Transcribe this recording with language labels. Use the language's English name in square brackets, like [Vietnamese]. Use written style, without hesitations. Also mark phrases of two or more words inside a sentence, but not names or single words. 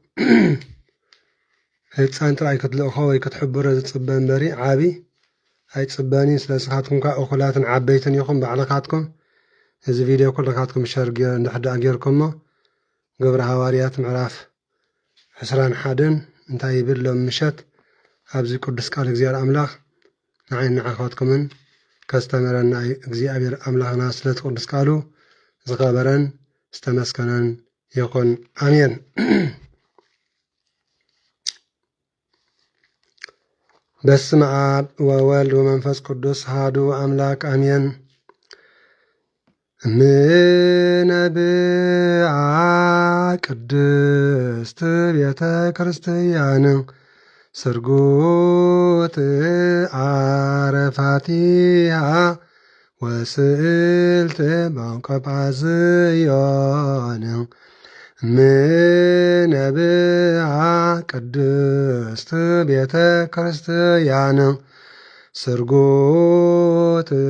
[Tigrinya] ህፃን ጥራይ ክትልእኾ ወይ ክትሕብሮ ዝጽበ እምበሪ ዓቢ ኣይጽበኒ ስለስኻትኩም ካ እኹላትን ዓበይትን ይኹም ባዕልካትኩም እዚ ቪድዮ ኩልካትኩም ሸር እንድሕዳእ ጌርኩሞ ግብረ ሐዋርያት ምዕራፍ 21 እንታይ ይብል ሎም ምሸት ኣብዚ ቅዱስ ቃል እግዚአብሔር አምላክ ንዓይን ንዓኻትኩምን ከስተመረና እግዚአብሔር አምላክና ስለቲ ቅዱስ ቃሉ ዝኸበረን ዝተመስገነን ይኹን አሜን [Geez] በስመ አብ ወወልድ ወመንፈስ ቅዱስ አሐዱ አምላክ አሜን እምነብአ ቅድስት ቤተ ክርስቲያን ስርጉት አረፋቲሃ ወስእልት በንቆጳዝዮን እምነብአ ቅድስት ቤተ ክርስቲያን ስርጉት